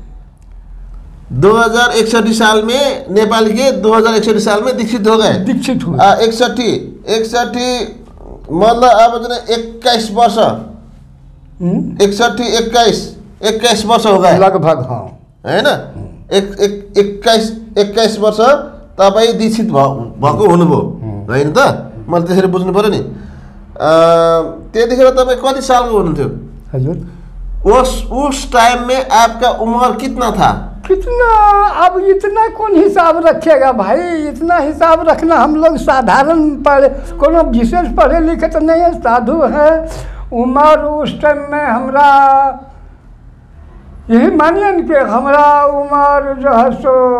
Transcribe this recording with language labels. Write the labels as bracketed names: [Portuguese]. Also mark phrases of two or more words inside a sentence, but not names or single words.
[Hindi] 2061 साल में नेपाल के 2061 साल में दीक्षित हो गए। दीक्षित हुए 61 मतलब अब 21 वर्ष 21 वर्ष हो गए लगभग। हाँ, है ना? [Nepali] 21 वर्ष तपाईँ दीक्षित भएको हुनुभयो होइन त? मैले त्यसरी बुझ्नु पऱ्यो नि। त्यतिखेर तपाईँ कति सालको हुनुहुन्थ्यो? हजुर, [Hindi] उस टाइम में आपका उम्र कितना था? कितना, अब इतना कौन हिसाब रखेगा भाई? इतना हिसाब रखना हम लोग साधारण पढ़े, कोनो विशेष पढ़े लिखे तो नहीं है, साधु है। उम्र उस टाइम में हमरा यही मानिए न कि हमारा उम्र जो है सो